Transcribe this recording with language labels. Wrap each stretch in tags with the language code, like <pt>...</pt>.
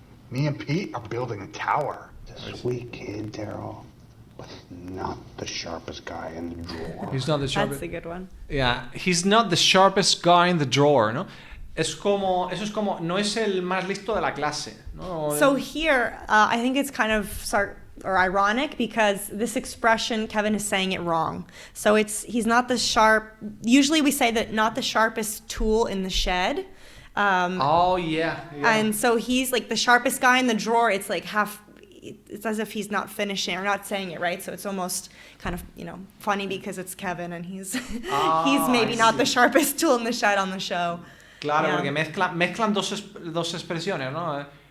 <en>Me and Pete are building a tower. The sweet kid, Daryl, but not the sharpest guy in the drawer. He's not the That's sharpest. a good one. Yeah, he's not the sharpest guy in the drawer,</en> <es>¿no? Eso es como, no es el más listo de la clase, ¿no?</es> <en>So here, I think it's kind of ironic because this expression, Kevin is saying it wrong. So he's not the sharp. Usually we say that not the sharpest tool in the shed. Oh, yeah. And so he's like the sharpest guy in the drawer. It's like it's as if he's not finishing or not saying it right. So it's almost kind of, funny because it's Kevin and he's maybe not the sharpest tool in the shed on the show.</en> <es>Claro,</es> <en>Yeah.</en> <es>porque mezclan dos expresiones, ¿no?</es>